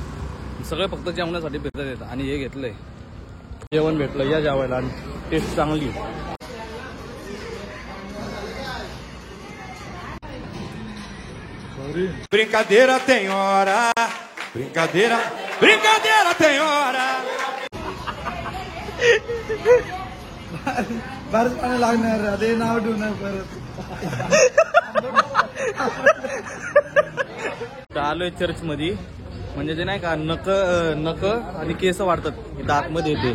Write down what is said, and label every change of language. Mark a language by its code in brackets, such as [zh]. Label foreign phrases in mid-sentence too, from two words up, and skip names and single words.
[mr] सगळे फक्त जेवण्यासाठी भेटत येतात. आणि हे घेतलंय जेवण भेटलं या जेवायला आणि टेस्ट चांगली. [pt] Brincadeira tem hora, brincadeira, brincadeira tem hora. [mr] बरंच पाणी लागणार. ते नाव ठेवणार परत. आलोय चर्च मध्ये. म्हणजे ते नाही का नक आणि केस वाढतात इथं आतमध्ये येते.